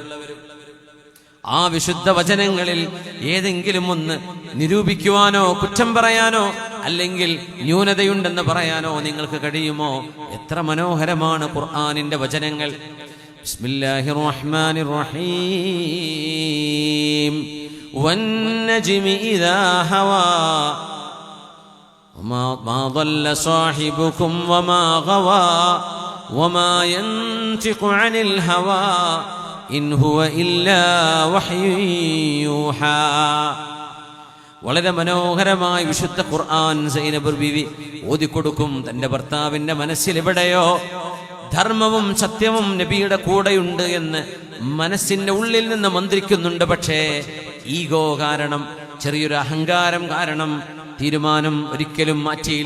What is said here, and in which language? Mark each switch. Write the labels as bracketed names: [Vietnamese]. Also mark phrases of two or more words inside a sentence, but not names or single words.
[Malayalam] ആ വിശുദ്ധ വചനങ്ങളിൽ ഏതെങ്കിലും ഒന്ന് നിരൂപിക്കുവാനോ കുറ്റം പറയാനോ അല്ലെങ്കിൽ ന്യൂനതയുണ്ടെന്ന് പറയാനോ നിങ്ങൾക്ക് കഴിയുമോ? എത്ര മനോഹരമാണ് ഖുർആനിന്റെ വചനങ്ങൾ. [Arabic] بسم الله الرحمن الرحيم. والنجم إذا هوى وما ضل صاحبكم وما غوى وما ينطق عن الهوى إن هو إلا وحي يوحى. [Malayalam] വളരെ മനോഹരമായ വിശുദ്ധ ഖുർആൻ സൈനബ് ബീവി ഓതിക്കൊടുക്കും. തന്റെ ഭർത്താവിന്റെ മനസ്സിൽ എവിടെയോ ധർമ്മവും സത്യവും നബിയുടെ കൂടെയുണ്ട് എന്ന് മനസ്സിന്റെ ഉള്ളിൽ നിന്ന് മന്ത്രിക്കുന്നുണ്ട്. പക്ഷേ ഈഗോ കാരണം, ചെറിയൊരു അഹങ്കാരം കാരണം തീരുമാനം ഒരിക്കലും മാറ്റിയില്ല.